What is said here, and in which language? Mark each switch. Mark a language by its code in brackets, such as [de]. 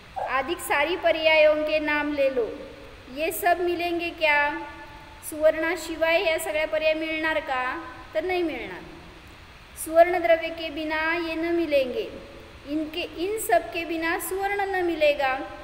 [hi] अधिक सारी पर्यायों के नाम ले लो, ये सब मिलेंगे क्या? [mr] सुवर्णाशिवाय या सगळ्या पर्याय मिळणार का? तर नाही मिळणार। [hi] सुवर्ण द्रव्य के बिना ये न मिलेंगे, इन सब के बिना सुवर्ण न मिलेगा।